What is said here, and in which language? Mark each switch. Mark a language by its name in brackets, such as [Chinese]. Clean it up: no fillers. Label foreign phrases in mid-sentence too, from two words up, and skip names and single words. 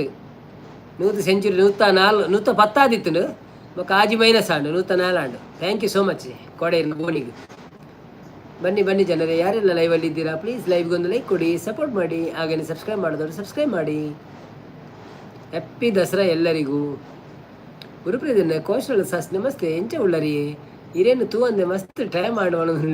[Tulu] 100 ಸೆಂಚುರಿ 110 ಆದಿತ್ತು. ಮತ್ತು ಆಜಿ ಮೈನಸ್ ಆಂಡು 104 ಆಂಡು. [English] thank you so much [Tulu] ಕೋಡೆ ಬೋನಿಗೆ. [Kannada] ಬನ್ನಿ ಜನರೇ, ಯಾರೆಲ್ಲ ಲೈವಲ್ಲಿ ಇದ್ದೀರಾ ಪ್ಲೀಸ್ ಲೈವ್ಗೆ ಒಂದು ಲೈಕ್ ಕೊಡಿ, ಸಪೋರ್ಟ್ ಮಾಡಿ. ಹಾಗೆಯೇ ಸಬ್ಸ್ಕ್ರೈಬ್ ಮಾಡಿದವರು ಸಬ್ಸ್ಕ್ರೈಬ್ ಮಾಡಿ. ಹ್ಯಾಪಿ ದಸರಾ ಎಲ್ಲರಿಗೂ. ಗುರುಪ್ರದನ್ನ ಕೋಶಲ್ ಸಾಸ್ ನಮಸ್ತೆ. [Tulu] ಎಂಚ ಉಳ್ಳರಿ ಇರೇನು ತೂ ಅಂದೆ ಮಸ್ತ್ ಟೈಮ್ ಮಾಡೋಣ.